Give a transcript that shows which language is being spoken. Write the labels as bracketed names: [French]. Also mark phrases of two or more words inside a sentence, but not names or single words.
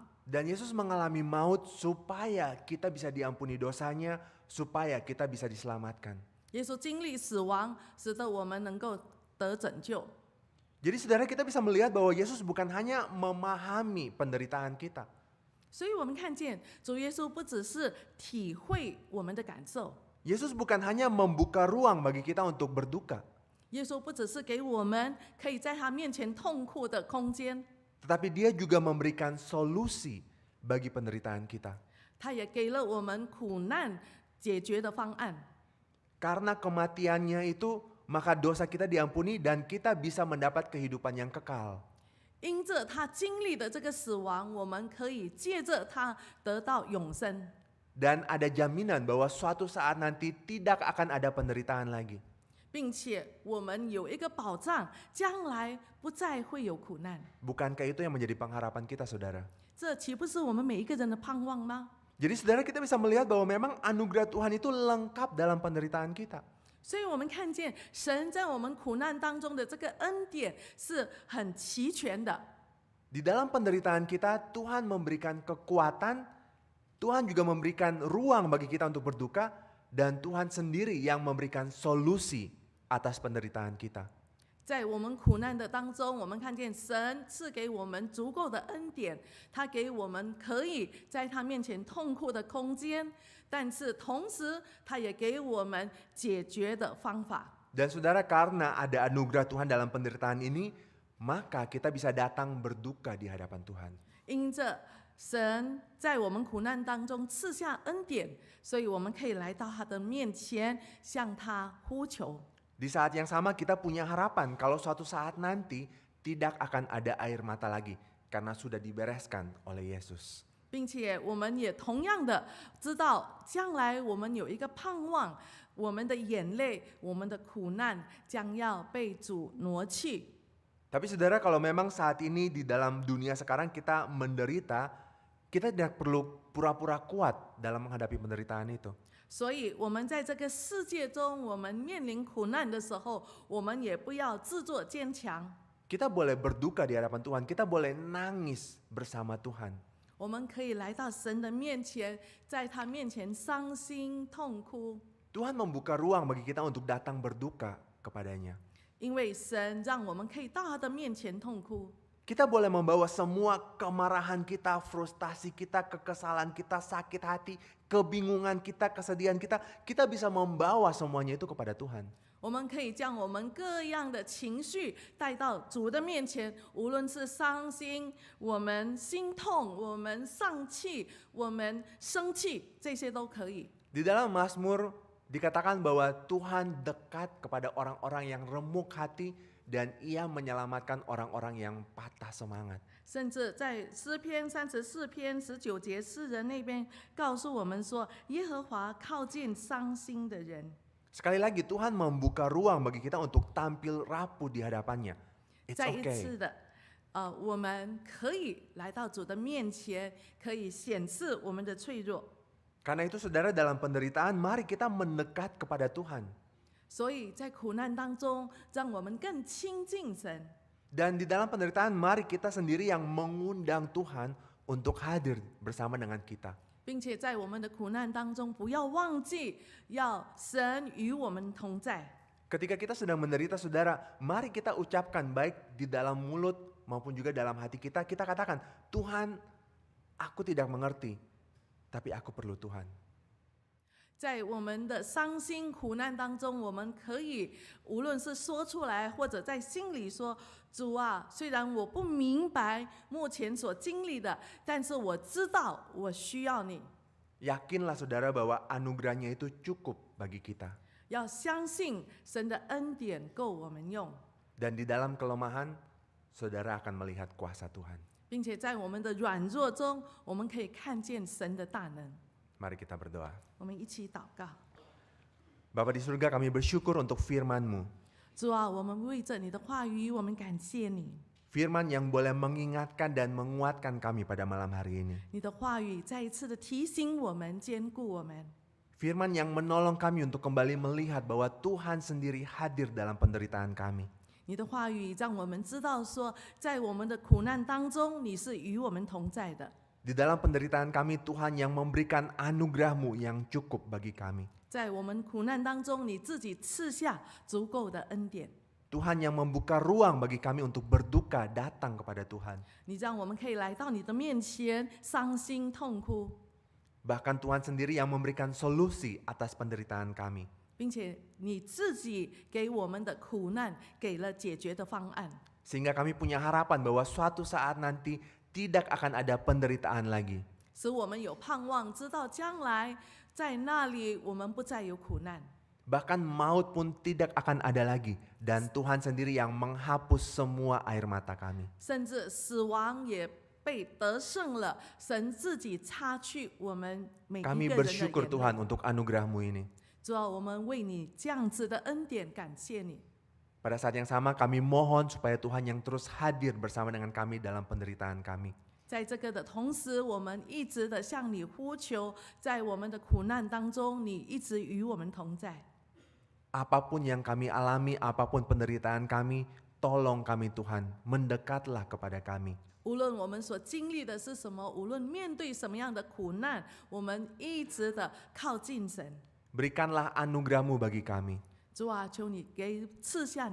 [Indonesian] Dan Yesus mengalami maut supaya kita bisa diampuni dosanya, supaya kita bisa diselamatkan. [Chinese] 耶稣经历死亡，使得我们能够得拯救。 [Indonesian] Jadi saudara, kita bisa melihat bahwa Yesus bukan hanya memahami penderitaan kita. [Chinese] 所以我们看见主耶稣不只是体会我们的感受， [Indonesian] Yesus bukan hanya membuka ruang bagi kita untuk berduka. [Chinese] 耶稣不只是给我们可以在他面前痛哭的空间， [Indonesian] Tetapi dia juga memberikan solusi bagi penderitaan kita. [Chinese] 他也给了我们苦难解决的方案。 [Indonesian] Karena kematiannya itu, maka dosa kita diampuni dan kita bisa mendapat kehidupan yang kekal. [Chinese] 因着他经历的这个死亡，我们可以借着他得到永生， [Indonesian] Dan ada jaminan bahwa suatu saat nanti tidak akan ada penderitaan lagi. [Chinese] 并且我们有一个保障，将来不再会有苦难。 [Indonesian] Bukankah itu yang menjadi pengharapan kita, saudara? [Chinese] 这岂不是我们每一个人的盼望吗？ [Indonesian] Jadi saudara, kita bisa melihat bahwa memang anugerah Tuhan itu lengkap dalam penderitaan kita. [Chinese] 所以我们看见神在我们苦难当中的这个恩典是很齐全的。 [Indonesian] Di dalam penderitaan kita, Tuhan memberikan kekuatan, Tuhan juga memberikan ruang bagi kita untuk berduka, dan Tuhan sendiri yang memberikan solusi atas penderitaan kita. [Chinese] 在我们苦难的当中，我们看见神赐给我们足够的恩典，他给我们可以在他面前痛哭的空间，但是同时他也给我们解决的方法。 [Indonesian] Dan saudara, karena ada anugerah Tuhan dalam penderitaan ini, maka kita bisa datang berduka di hadapan Tuhan. [Chinese] 因着神在我们苦难当中赐下恩典，所以我们可以来到他的面前，向他呼求。 [Indonesian] Di saat yang sama kita punya harapan kalau suatu saat nanti tidak akan ada air mata lagi karena sudah dibereskan oleh Yesus. [Chinese] 并且我们也同样的知道，将来我们有一个盼望，我们的眼泪、我们的苦难将要被主挪去。 [Indonesian] Tapi saudara, kalau memang saat ini di dalam dunia sekarang kita menderita, kita tidak perlu pura-pura kuat dalam menghadapi penderitaan itu. [Chinese] 所以，我们在这个世界中，我们面临苦难的时候，我们也不要自作坚强。 [Indonesian] Kita boleh berduka di hadapan Tuhan, kita boleh nangis bersama Tuhan. [Chinese] 我们可以来到神的面前，在他面前伤心痛哭， [Indonesian] Tuhan membuka ruang bagi kita untuk datang berduka kepadanya. [Chinese] 因为神让我们可以到他的面前痛哭。 [Indonesian] Kita boleh membawa semua kemarahan kita, frustasi kita, kekesalan kita, sakit hati, kebingungan kita, kesedihan kita. Kita bisa membawa semuanya itu kepada Tuhan. [Chinese] 我们可以将我们各样的情绪带到主的面前，无论是伤心、我们心痛、我们丧气、我们生气，这些都可以。 [Indonesian] Di dalam Mazmur dikatakan bahwa Tuhan dekat kepada orang-orang yang remuk hati dan Ia menyelamatkan orang-orang yang patah semangat. [Chinese] 甚至在诗篇34篇19节，诗人那边告诉我们说，耶和华靠近伤心的人。 [Indonesian] Sekali lagi Tuhan membuka ruang bagi kita untuk tampil rapuh di hadapannya. [English] It's [Chinese] 再一次 [English] okay. [Chinese] 的，我们可以来到主的面前，可以显示我们的脆弱。 [Indonesian] Karena itu saudara, dalam penderitaan mari kita mendekat kepada Tuhan. [Chinese] 所以在苦难当中，让我们更亲近神。 [Indonesian] Dan di dalam penderitaan mari kita sendiri yang mengundang Tuhan untuk hadir bersama dengan kita. [Chinese] 并且在我们的苦难当中，不要忘记要神与我们同在。 [Indonesian] Ketika kita sedang menderita saudara, mari kita ucapkan baik di dalam mulut maupun juga dalam hati kita. Kita katakan, Tuhan, aku tidak mengerti, tapi aku perlu Tuhan. [Chinese] 在我们的伤心苦难当中，我们可以无论是说出来，或者在心里说：“主啊，虽然我不明白目前所经历的，但是我知道我需要你。” [Indonesian] Yakinlah saudara bahwa anugerahnya itu cukup bagi kita. [Chinese] 要相信神的恩典够我们用， [Indonesian] Dan di dalam kelemahan, saudara akan melihat kuasa Tuhan. [Chinese] 并且在我们的软弱中，我们可以看见神的大能。 [Indonesian] Mari kita berdoa. [Chinese] 我们一起祷告。 [Indonesian] Bapa di surga, kami bersyukur untuk firman-Mu. [Chinese] 主啊，我们为着你的话语，我们感谢你。 [Indonesian] Firman yang boleh mengingatkan dan menguatkan kami pada malam hari ini. [Chinese] 你的话语再一次的提醒我们，坚固我们。 [Indonesian] Firman yang menolong kami untuk kembali melihat bahwa Tuhan sendiri hadir dalam penderitaan kami. [Chinese] 你的话语让我们知道说，在我们的苦难当中，你是与我们同在的。 [Indonesian] Di dalam penderitaan kami, Tuhan yang memberikan anugerah-Mu yang cukup bagi kami. [Chinese] 在我们苦难当中，你自己赐下足够的恩典。 [Indonesian] Tuhan yang membuka ruang bagi kami untuk berduka datang kepada Tuhan. [Chinese] 你让我们可以来到你的面前，伤心痛哭， [Indonesian] Bahkan Tuhan sendiri yang memberikan solusi atas penderitaan kami. [Chinese] 并且你自己给我们的苦难给了解决的方案， [Indonesian] Sehingga kami punya harapan bahwa suatu saat nanti tidak akan ada penderitaan lagi. [Chinese] 使我们有盼望，知道将来在那里我们不再有苦难。 [Indonesian] Bahkan maut pun tidak akan ada lagi. Dan Tuhan sendiri yang menghapus semua air mata kami. [Chinese] 甚至死亡也被得胜了，神自己擦去我们每一个 [Indonesian] Kami [Chinese] 人的 [Indonesian] bersyukur [Chinese] 眼 [Indonesian] Tuhan [Chinese] 泪。 [Indonesian] untuk anugerah-Mu ini. [Chinese] 主啊，我们为你这样子的恩典感谢你。 [Indonesian] Pada saat yang sama kami mohon supaya Tuhan yang terus hadir bersama dengan kami dalam penderitaan kami. [Chinese] 在这个的同时，我们一直的向你呼求，在我们的苦难当中，你一直与我们同在。 [Indonesian] Apapun yang kami alami, apapun penderitaan kami, tolong kami Tuhan, mendekatlah kepada kami. [Chinese] 无论我们所经历的是什么，无论面对什么样的苦难，我们一直的靠近神。 [Indonesian] Berikanlah anugerah-Mu bagi kami.